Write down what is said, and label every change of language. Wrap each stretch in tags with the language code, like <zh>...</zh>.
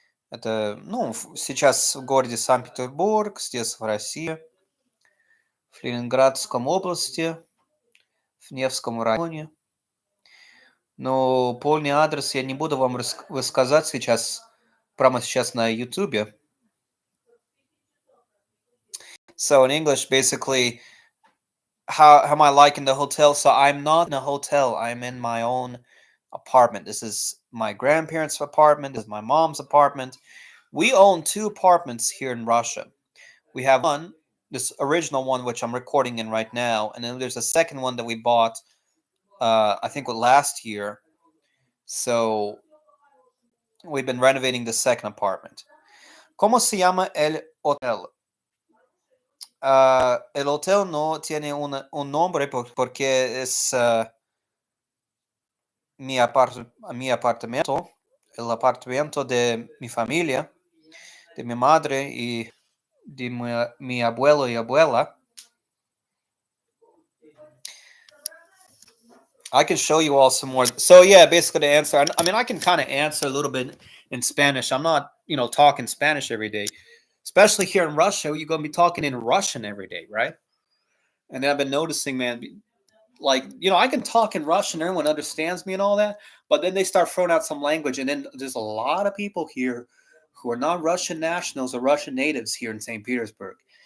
<ru>Это, ну, сейчас в городе Санкт-Петербург, здесь в России, в Ленинградском области, в Невском районе. Но полный адрес я не буду вам высказать сейчас, прямо сейчас на YouTube.</ru> <en>So in English, basically, how am I liking the hotel? So I'm not in a hotel. I'm in my own apartment. This is my grandparents' apartment. This is my mom's apartment. We own two apartments here in Russia. We have one, this original one, which I'm recording in right now, and then there's a second one that we bought, I think, last year. So we've been renovating the second apartment.</en> <es>¿Cómo se llama el hotel? El hotel no tiene un nombre porque es mi apartamento, el apartamento de mi familia, de mi madre y de mi abuelo y abuela.</es> <en>I can show you all some more. So yeah, basically the answer. I mean, I can kind of answer a little bit in Spanish. I'm not, talking Spanish every day, especially here in Russia. You're gonna be talking in Russian every day, right? And then I've been noticing, man, like I can talk in Russian, everyone understands me and all that, but then they start throwing out some language, and then there's a lot of people here who are not Russian nationals or Russian natives here in St. Petersburg.</en>